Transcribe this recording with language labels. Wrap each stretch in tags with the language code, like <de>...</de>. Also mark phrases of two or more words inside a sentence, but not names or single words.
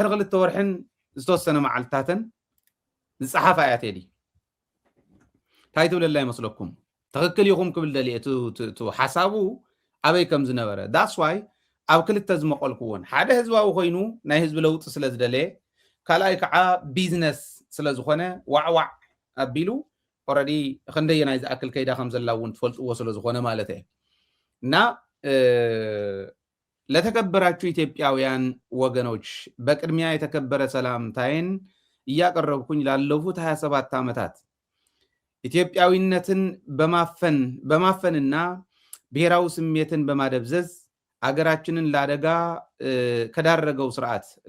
<ti>2 ወርሕን ዝተወሰነ መዓልትታትን ዝፀሓፋ እያ ቴዲ እንታይ ትብለላ ይመስለኩም ትክክል ኢኹም ክብል ደልየ እቲ ሓሳቡ ኣበይ ከም ዝነበረ ዳስ ዋይ ኣብ ክልተ ዝመቐልኩዎን ሓደ ህዝባዊ ኮይኑ ናይ ህዝቢ ለውጢ ስለ ዝደለየ ካልኣይ ከዓ ቢዝነስ ስለ ዝኾነ ዋዕዋዕ ኣቢሉ ኦልሬዲ ክንደየናይ ዝኣክል ከይዳ ከም ዘላ እውን ትፈልጥዎ ስለ ዝኾነ ማለት እየ እና</ti> <am>ለተከበራችሁ ኢትዮጵያውያን ወገኖች በቅድሚያ የተከበረ ሰላምታዬን እያቀረብኩኝ ላለፉት 27 ዓመታት ኢትዮጵያዊነትን በማፈንና ብሔራዊ ስሜትን በማደብዘዝ አገራችንን ለአደጋ ከዳረገው ስርዓት</am>